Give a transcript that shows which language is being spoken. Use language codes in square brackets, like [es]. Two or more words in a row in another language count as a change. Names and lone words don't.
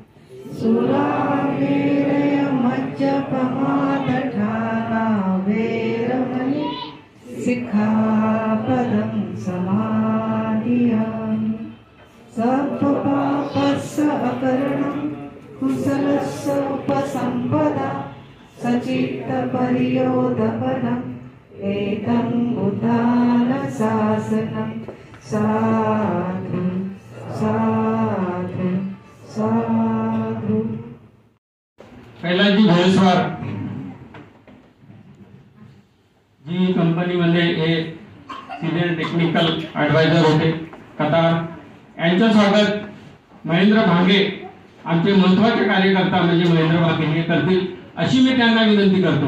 [pi] सुरामेरय मज्जपमादठाना वेरमणि सिक्खापदं समादियामि सर्वपापस्य अकरणं कुशलस्य उपसम्पदा सचित्तपरियोधपनम् एतं बुद्धानुशासनं साधु साधु साधु। [mr] कैलासजी भोईसवार जी कंपनीमध्ये हे [en] senior technical adviser [mr] होते कतार, यांचं स्वागत महेंद्र भांगे आमचे महत्त्वाचे कार्यकर्ता म्हणजे महेंद्र भांगे हे करतील अशी मी त्यांना विनंती करतो।